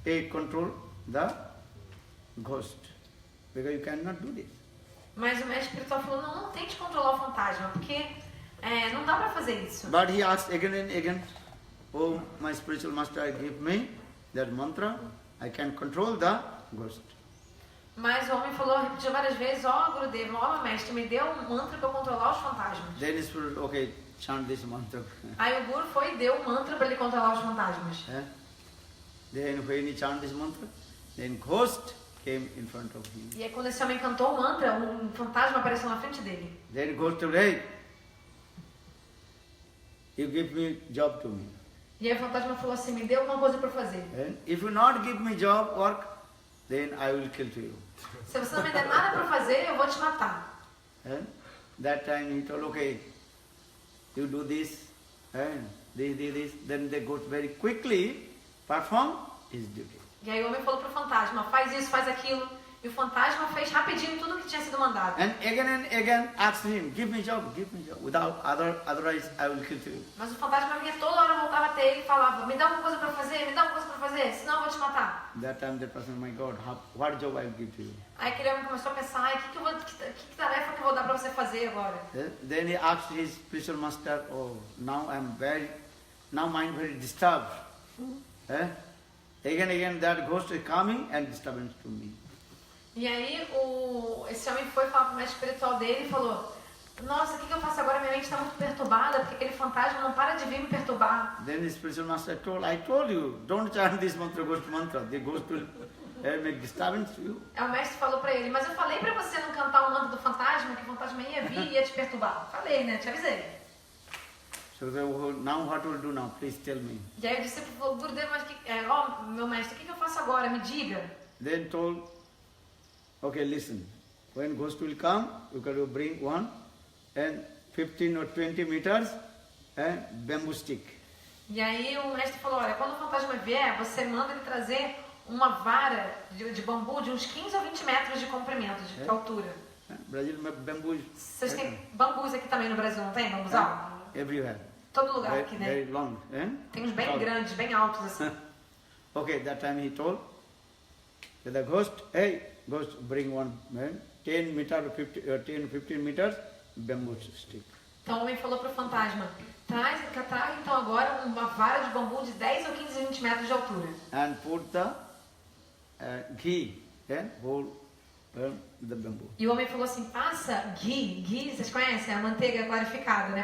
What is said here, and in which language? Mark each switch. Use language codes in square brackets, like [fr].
[en] Control the ghost. Because you cannot do this. [pt] Mas o mestre espiritual falou, não tente controlar o fantasma, porque não dá para fazer isso. [en] But he asked again and again, oh my spiritual master, give me that mantra, I can control the ghost. [pt] Mas o homem falou, repetiu várias vezes, ó Gurudeva, ó meu mestre, me deu um mantra para controlar os fantasmas. [en] Then he said, okay, chant this mantra. [pt] Aí o Guru foi e deu um mantra para ele controlar os fantasmas. [en] Then when he chanted this mantra, then ghost came in front of him. [pt] E aí quando esse homem cantou o mantra, um fantasma apareceu na frente dele. [en] Then ghost told, hey, you give me job to me. [pt] E aí o fantasma falou assim, me dê alguma coisa para fazer. [en] And if you not give me job, work, then I will kill you. [pt] Se você não me der nada para fazer, eu vou te matar. [en] And that time he told, okay, you do this, and this, then the ghost very quickly perform his duty. [pt] E aí o homem falou pro fantasma, faz isso, faz aquilo. E o fantasma fez rapidinho tudo o que tinha sido mandado. [en] And again asked him, give me job. Otherwise I will kill you. [pt] Mas o fantasma vinha toda hora, voltava até ele e falava, me dá alguma coisa para fazer, me dá alguma coisa para fazer, senão eu vou te matar. [en] That time that person, my God, what job I will give to you? [pt] Aí aquele homem começou a pensar, ai, que tarefa que eu vou dar para você fazer agora? [en] Then he asked his spiritual master, oh, now mind very disturbed. Again that ghost is coming and disturbance to me. [pt] E aí esse homem foi falar pro mestre espiritual dele e falou, nossa, o que eu faço agora? Minha mente está muito perturbada, porque aquele fantasma não para de vir me perturbar. [en] Then the spiritual master told, I told you, don't chant this mantra, ghost mantra. The ghost will make disturbance to you. [pt] Aí o mestre falou pra ele, mas eu falei pra você não cantar o mantra do fantasma, que o fantasma ia vir e ia te perturbar. Falei, né? Te avisei. [en] So now what will do now? Please tell me. [pt] E aí o discípulo falou, Gurudeva, mas meu mestre, o que eu faço agora? Me diga. [en] Then told, Okay, listen. When ghost will come, you got to bring one and 15 or 20 meters and bamboo stick. [pt] E aí o mestre falou, olha, quando o fantasma vier, você manda ele trazer uma vara de bambu de uns 15 ou 20 metros de comprimento, de altura. [en] Brazil bamboo. [pt] Vocês têm bambus aqui também no Brasil, não tem? Bambuzal? [en] Everywhere. [pt] Todo lugar aqui, né? [en] Very long. [pt] Tem uns bem grandes, bem altos assim. [en] Okay, that time he told to the ghost, hey, ghost, bring one 10 meter, 10, 15 meters bamboo stick. [pt] Então o homem falou pro fantasma, traz então agora uma vara de bambu de 10 ou 15, 20 metros de altura. [en] And put the ghee, whole the bamboo. [pt] E o homem falou assim, passa ghee, vocês conhecem? A manteiga clarificada, né?